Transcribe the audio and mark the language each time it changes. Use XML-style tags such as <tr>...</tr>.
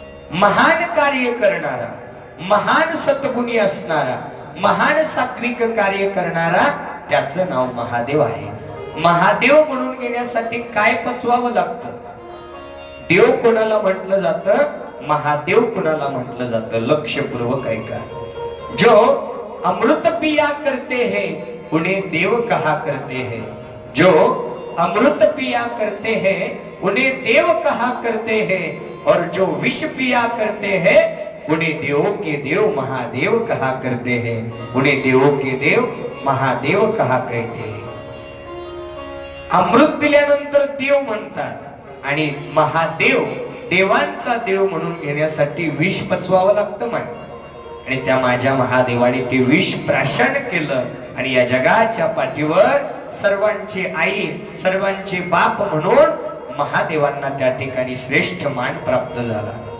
<mr>महान कार्य करणारा, महान सद्गुणी असणारा, महान सात्विक कार्य करणारा, त्याचं नाव महादेव आहे. महादेव म्हणून घेण्यासाठी काय पचवावं लागतं? देव कोणाला म्हटलं जातं? महादेव कोणाला म्हटलं जातं? लक्षपूर्वक ऐका.</mr> <hi>जो अमृत पिया करते हैं उन्हें देव कहा करते हैं. जो अमृत पिया करते हैं उन्हें देव कहा करते हैं. और जो विष पिया करते हैं उन्हें देवों के देव महादेव कहा करते हैं. उन्हें देवों के देव महादेव कहा कहते हैं.</hi> <mr>अमृत पिल्यानंतर देव म्हणतात आणि महादेव देवांचा देव म्हणून घेण्यासाठी विष पचवावं लागतं माय. आणि त्या माझ्या महादेवाने ते विष प्राशन केलं आणि या जगाच्या पाठीवर सर्वांची आई, सर्वांचे बाप म्हणून महादेवांना त्या ठिकाणी श्रेष्ठ मान प्राप्त झाला.</mr>